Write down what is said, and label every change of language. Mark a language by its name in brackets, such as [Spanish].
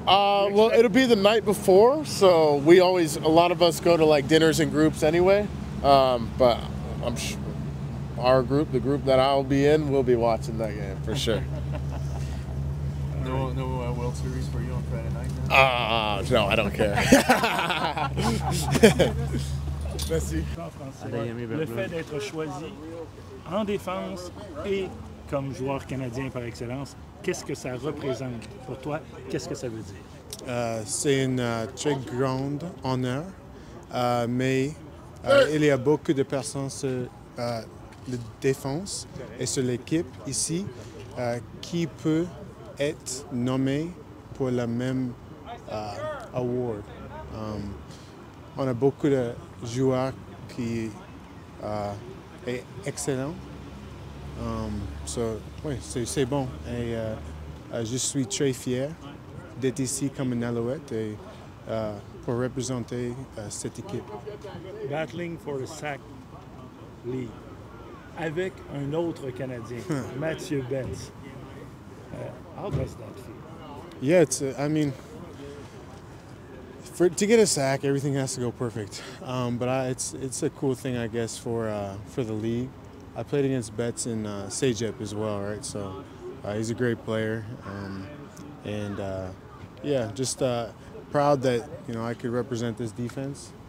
[English] Well, it'll be the night before, so a lot of us go to like dinners in groups anyway. But I'm sure our group, the group that I'll be in, will be watching that game for sure. No World Series for you on Friday night? No, I don't care. [French] Merci. Le fait d'être choisi en défense et comme joueur canadien par excellence, qu'est-ce que ça représente pour toi? Qu'est-ce que ça veut dire? C'est une très grande honneur, mais il y a beaucoup de personnes sur la défense et sur l'équipe ici qui peut être nommé pour le même award. On a beaucoup de joueurs qui sont excellents. Oui, c'est bon. Et je suis très fier d'être ici comme une Alouette et pour représenter cette équipe. [English] Battling for the Sac League [French] avec un autre Canadien, [English] Mathieu Betts. How does that feel? Yeah, I mean, to get a sack, everything has to go perfect. But it's a cool thing, I guess, for the league. I played against Betts in Sejep as well, right? So he's a great player, and yeah, just proud that I could represent this defense.